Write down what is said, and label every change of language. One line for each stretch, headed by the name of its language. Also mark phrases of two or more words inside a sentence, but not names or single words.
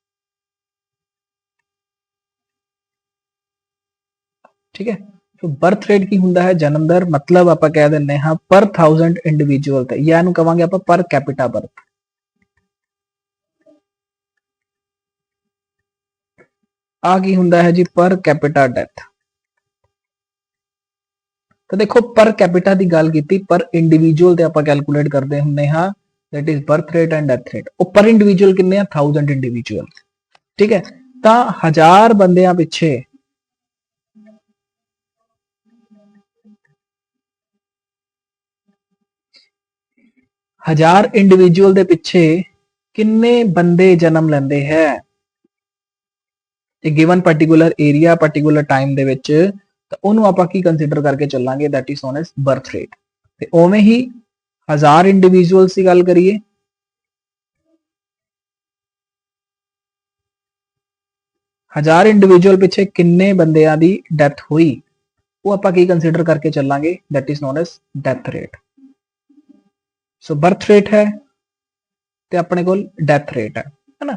Punjabi: ਠੀਕ ਹੈ,
English: so birth rate
Punjabi: ਕੀ ਹੁੰਦਾ ਹੈ, ਜਨਮ ਦਰ, ਮਤਲਬ ਆਪਾਂ ਕਹਿ ਦਿੰਦੇ ਹਾਂ ਪਰ 1000 ਇੰਡੀਵਿਜੂਅਲ ਤੇ, ਜਾਂ ਇਹਨੂੰ ਕਵਾਂਗੇ ਆਪਾਂ
English: per capita birth.
Punjabi: ਆ ਕੀ ਹੁੰਦਾ ਹੈ ਜੀ
English: per capita death.
Punjabi: ਤਾਂ ਦੇਖੋ
English: per capita
Punjabi: ਦੀ ਗੱਲ ਕੀਤੀ,
English: per individual
Punjabi: ਤੇ ਆਪਾਂ ਕੈਲਕੂਲੇਟ ਕਰਦੇ ਹੁੰਦੇ ਹਾਂ
English: that is birth rate and death rate।
Punjabi: ਉਹ
English: per individual
Punjabi: ਕਿੰਨੇ ਆ 1000 ਇੰਡੀਵਿਜੂਅਲ, ਠੀਕ ਹੈ। ਤਾਂ 1000 ਬੰਦਿਆਂ ਪਿੱਛੇ 1000 ਇੰਡੀਵਿਜੂਅਲ ਦੇ ਪਿੱਛੇ ਕਿੰਨੇ ਬੰਦੇ ਜਨਮ ਲੈਂਦੇ ਹੈ ਇਹ
English: given particular area particular time
Punjabi: ਦੇ ਵਿੱਚ, ਤਾਂ ਉਹਨੂੰ ਆਪਾਂ ਕੀ ਕੰਸੀਡਰ ਕਰਕੇ ਚੱਲਾਂਗੇ
English: that is known as birth rate।
Punjabi: ਤੇ ਉਵੇਂ ਹੀ 1000 ਇੰਡੀਵਿਜੂਅਲਸ ਦੀ ਗੱਲ ਕਰੀਏ, 1000 ਇੰਡੀਵਿਜੂਅਲ ਪਿੱਛੇ ਕਿੰਨੇ ਬੰਦਿਆਂ ਦੀ ਡੈਥ ਹੋਈ, ਉਹ ਆਪਾਂ ਕੀ ਕੰਸੀਡਰ ਕਰਕੇ ਚੱਲਾਂਗੇ
English: that is known as death rate। so birth rate
Punjabi: ਹੈ ਤੇ ਆਪਣੇ ਕੋਲ
English: death rate
Punjabi: ਹੈ ਨਾ।